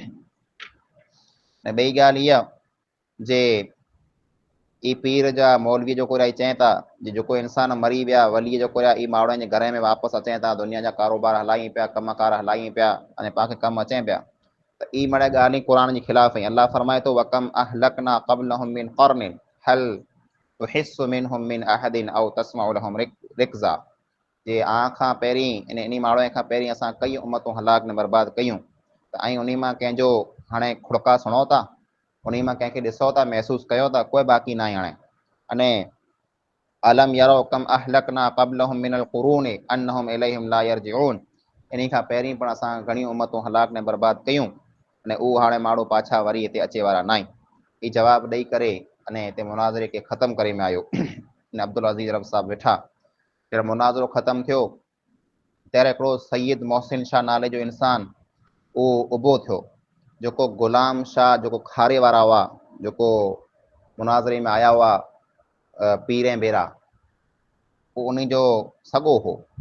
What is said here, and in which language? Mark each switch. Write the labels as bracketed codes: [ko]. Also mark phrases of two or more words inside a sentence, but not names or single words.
[sd] ऐं ॿई ॻाल्हि इहा जे ई पीर जा मौलवी जेको रही चवनि था जेको इंसान मरी विया वली जेको ई माण्हुनि जे घर में वापसि अचनि था, दुनिया जा कारोबार हलायूं पिया, कमकार हलायूं पिया अने पाण खे कमु अचनि पिया, त ई मड़े ॻाल्हि क़ुरान जे ख़िलाफ़ आई। अल्लाह फरमाए थो [ar] وكم أهلكنا قبلهم من قرن هل تحس منهم من أحد أو تسمع لهم ركزا, [sd] जे खां पहिरीं इन माण्हूअ खां पहिरीं असां कई उम्मतूं हलाक ने बर्बाद कयूं, त ऐं उन मां कंहिंजो हाणे खुड़का सुणो था, उन मां कंहिंखे ॾिसो था, महसूसु कयो था, कोई बाक़ी न आहे हाणे। [ar] अने ألم يروا كم أهلكنا قبلهم من القرون أنهم إليهم لا يرجعون, [sd] इन खां पहिरीं पण असां घणियूं उम्मतूं हलाक ने बर्बाद कयूं अने उहो हाणे माण्हू पाछा वरी हिते अचे वारा न आहिनि। ही जवाबु ॾेई करे अने हिते मुनाज़रे खे ख़तमु करे में आयो। अब्दुल अज़ीज़ रब साहब वेठा जॾहिं मुनाज़रो ख़तमु थियो ત્યારે हिकिड़ो सैयद मोहसिन शाह नाले जो इंसान उहो उभो थियो, जेको ग़ुलाम शाह जेको खारे वारा हुआ, जेको मुनाज़रे में आया हुआ पीर ऐं बेरा, उहो उन जो सॻो हो।